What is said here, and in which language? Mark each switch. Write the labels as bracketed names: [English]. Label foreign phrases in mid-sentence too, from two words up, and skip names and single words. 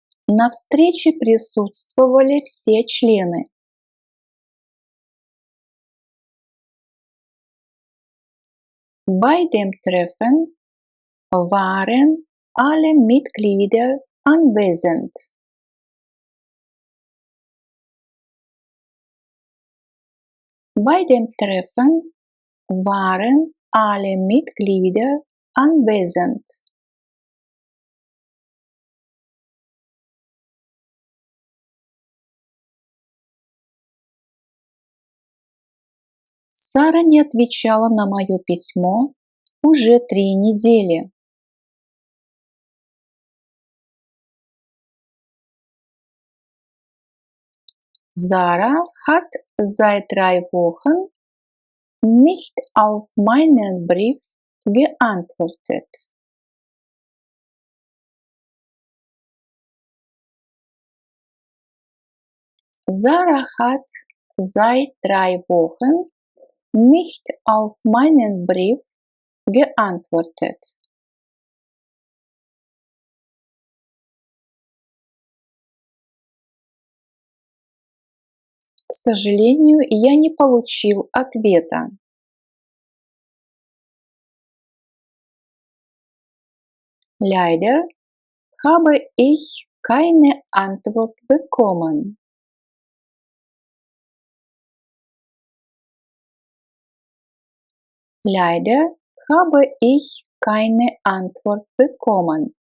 [Russian] На встрече присутствовали все члены. [German] Bei dem Treffen waren alle Mitglieder anwesend. Bei dem Treffen waren alle Mitglieder anwesend. [Russian] Сара не отвечала на мое письмо уже 3 недели. [German] Sarah hat seit 3 Wochen nicht auf meinen Brief geantwortet. Sarah hat seit 3 Wochen nicht auf meinen Brief geantwortet. [Russian] К сожалению, я не получил ответа. [German] Leider habe ich keine Antwort bekommen. Leider habe ich keine Antwort bekommen.